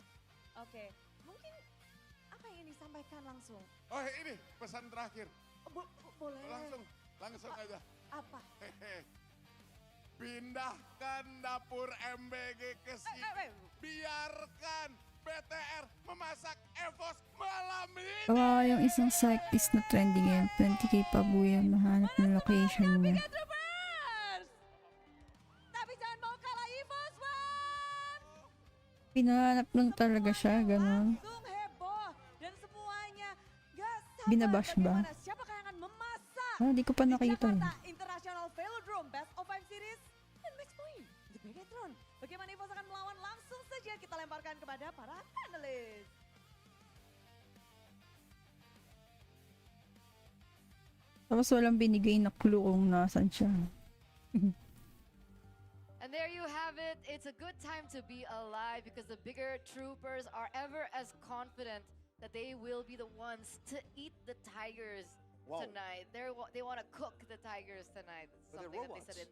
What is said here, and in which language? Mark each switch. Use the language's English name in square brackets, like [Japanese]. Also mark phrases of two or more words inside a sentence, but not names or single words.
[Indonesian] Oke, mungkin apa yang ingin disampaikan langsung? Oh ini pesan terakhir. Boleh. Langsung aja. Apa? Hehe. Pindahkan dapur MBG ke sini. Biarkan BTR memasak EVOS malam ini. [Filipino] Kawawa yung isang cyclist na trending ngayon. 20k pa buya mahanap ng location niya. [Indonesian] Bigetron! Tapi jangan mau kalah EVOS, Bang! [Filipino] Pinahanap nun talaga siya, ganun. [Indonesian] Langsung heboh dan semuanya gak sabar [Filipino] Binabash ba? [Indonesian] bagaimana siapakah yang akan memasak [Filipino] Ah, di ko pa di nakita eh. [Indonesian] Jakarta International Velodrome [English] Best of 5 Series [Indonesian] dan [English] match point [Indonesian] untuk Bigetron. Bagaimana EVOS akan melawan, langsung saja kita lemparkan kepada para panelis. [Filipino] Tapos walang binigay na clue kung nasan siya. [English] And there you have it. It's a good time to be alive because the bigger troopers are ever as confident that they will be the ones to eat the tigers tonight. They want to cook the tigers tonight. That's But they're something that they said